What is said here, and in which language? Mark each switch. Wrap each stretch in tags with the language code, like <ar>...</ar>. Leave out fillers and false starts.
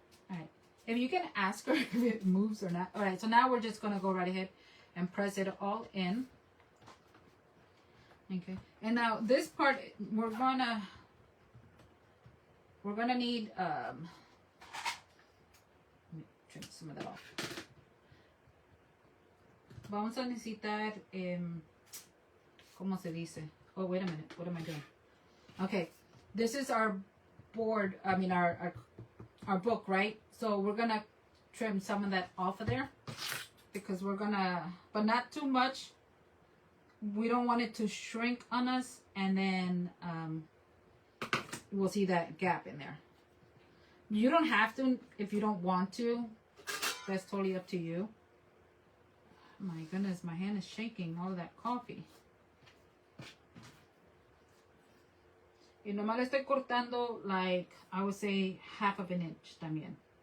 <en>All right, if you can ask her if it moves or not. All right, so now we're just gonna go right ahead and press it all in. Okay, and now this part we're gonna need let me trim some of that off.</en> <es>Vamos a necesitar ¿cómo se dice?</es> <en>Oh, wait a minute, what am I doing? Okay, this is our board, I mean our book, right? So we're gonna trim some of that off of there because we're gonna, but not too much. We don't want it to shrink on us, and then we'll see that gap in there. You don't have to if you don't want to. That's totally up to you. My goodness, my hand is shaking, all of that coffee.</en> <es>Y nomás le estoy cortando,</es> <en>like, I would say 1/2 inch</en> <es>también.</es>